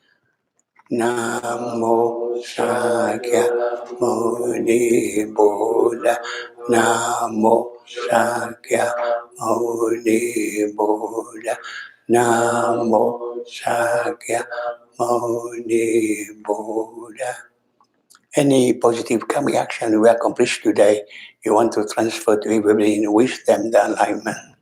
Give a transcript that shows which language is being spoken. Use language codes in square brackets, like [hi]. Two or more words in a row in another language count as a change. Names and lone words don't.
[pi] Namo Sakya Muni Buddha. Namo Sakya Muni Buddha. Namo Sakya Muni Buddha. [en] Any positive reaction we accomplished today, you want to transfer to everybody in wisdom, the alignment.